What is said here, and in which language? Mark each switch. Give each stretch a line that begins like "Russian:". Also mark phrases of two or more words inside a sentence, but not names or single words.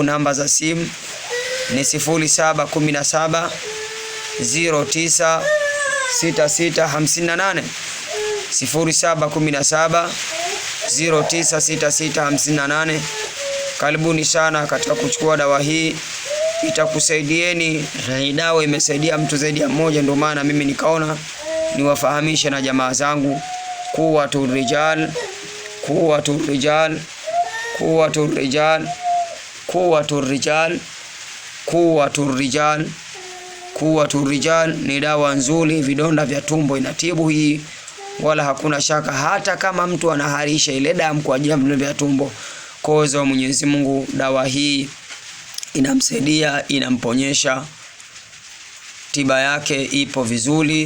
Swahili: Namba za simu ni 0717 09 6658, 0717 09 6658. Karibuni sana katika kuchukua dawa hii, itakusaidieni. Hii dawa imesaidia mtu zaidi ya mmoja, ndio maana mimi nikaona niwafahamishe na jamaa zangu. Quwwatur Rijal, Quwwatur Rijal, Quwwatur Rijal, Quwwatur Rijal, Quwwatur Rijal, Quwwatur Rijal ni dawa nzuri. Vidonda vya tumbo inatibu hii, wala hakuna shaka. Hata kama mtu anaharisha ile damu kwa ajili ya vidonda vya tumbo, kwa uwezo wa Mwenyezi Mungu, dawa hii inamsaidia, inamponyesha. Tiba yake ipo vizuri.